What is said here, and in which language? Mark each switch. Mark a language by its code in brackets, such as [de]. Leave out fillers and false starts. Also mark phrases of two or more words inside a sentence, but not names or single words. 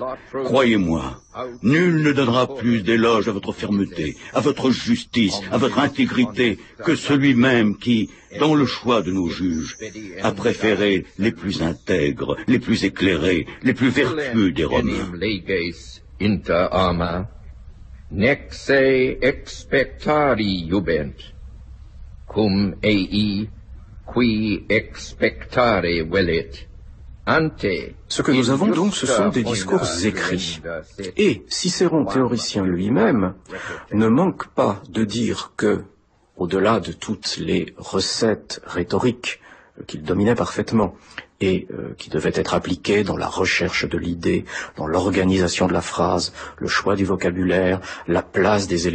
[fr] Croyez-moi, nul ne donnera plus d'éloge à votre fermeté, à votre justice, à votre intégrité, que celui-même qui, dans le choix de nos juges, a préféré les plus intègres, les plus éclairés, les plus vertueux des Romains. [la] Inter arma, nexe expectari jubent, cum ei qui expectare velit, ante. [fr] Ce que nous avons donc, ce sont des discours écrits. Et Cicéron, théoricien lui-même, ne manque pas de dire que, au-delà de toutes les recettes rhétoriques qu'il dominait parfaitement, et qui devaient être appliquées dans la recherche de l'idée, dans l'organisation de la phrase, le choix du vocabulaire, la place des